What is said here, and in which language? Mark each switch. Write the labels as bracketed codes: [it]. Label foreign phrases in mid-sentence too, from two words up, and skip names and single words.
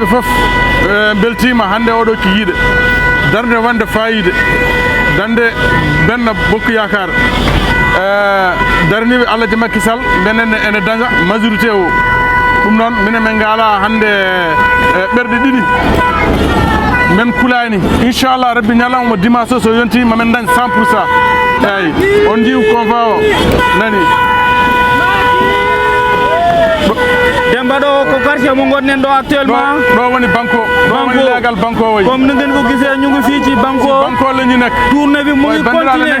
[ff] foof beltima hande oɗo ki yiiɗe darde wonde fayide dande Benno Bokk Yakar darniɓe Alaji Macky Sall benen ene daña majorité o ɗum noon minen min ngala hande ɓerɗe ɗiɗi men kulani inchallah rabbi ñalawma dimanche o so yonti mamen dañ 100% eyyi on jiw conva o nani Demba ɗo ko quartier mo gonɗen ɗo actuellement ɗo woni banko ɗo woni legal banko o [wo] comme ni ngeen ko gisee ñu ngi fii ci banko la ñu nekk tournée bi mu ngi continuer